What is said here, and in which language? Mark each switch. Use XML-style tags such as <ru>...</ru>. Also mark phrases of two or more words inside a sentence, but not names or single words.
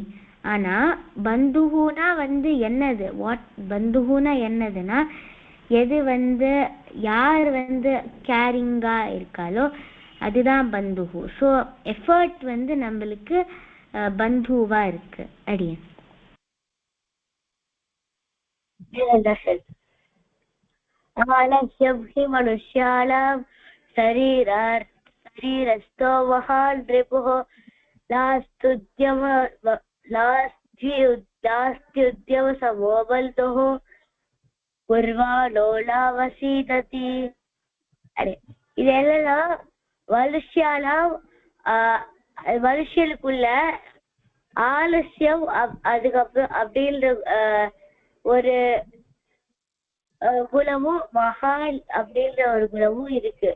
<ta>ஆனா பந்துஹுனா வந்து என்னது, பந்துஹுனா என்னதுன்னா எது வந்து யார் வந்து கேரிங்கா இருக்காலோ அதுதான் பந்துஹு. ஸோ எஃபர்ட் வந்து நம்மளுக்கு பந்துவா இருக்கு. அடியன்</ta> <sa>मनुष्याणाम् शरीरस्थो महान् रिपुः नास्त्युद्यमसमो बन्धुः कुर्वाणो नावसीदति.</sa> <ta>இது என்னன்னா மனுஷனுக்குள்ள ஆலசியம் அதுக்கப்புறம் அப்படின்ற ஒரு குணமும் மகான் அப்படின்ற ஒரு குணமும் இருக்கு.</ta>